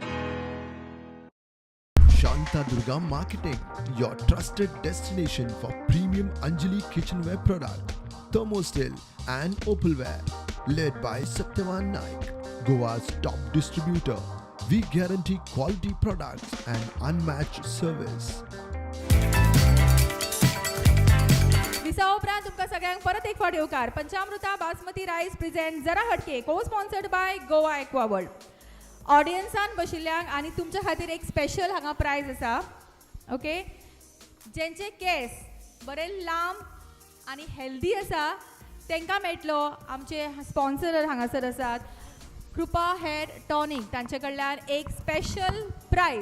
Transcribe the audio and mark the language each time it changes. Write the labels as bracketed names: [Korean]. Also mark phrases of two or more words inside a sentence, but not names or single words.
[English] Shantadurga Marketing, your trusted destination for premium Anjali kitchenware product, thermostil and opalware, led by Satyavan Naik, Goa's top distributor. We guarantee quality products and unmatched service. [Konkani] विसा उपरांत तुमकां सगळ्यांक परत एक फावट येवकार. पंचामृता बासमती [English] rice present [Konkani] जरा हटके, [English] co sponsored by [Konkani] गोवा एक्वा वर्ल्ड. ऑडियन्सान बशिल्ल्यांक आनी तुमच्या खातीर एक स्पेशल हांगा प्रायज आसा. ओके, जेंचे केस बरे लांब आनी हेल्दी आसा तांकां मेळटलो. आमचे स्पॉन्सर हांगासर आसात कृपा हेअर टॉनिक, तांचे कडल्यान एक स्पेशल प्रायज.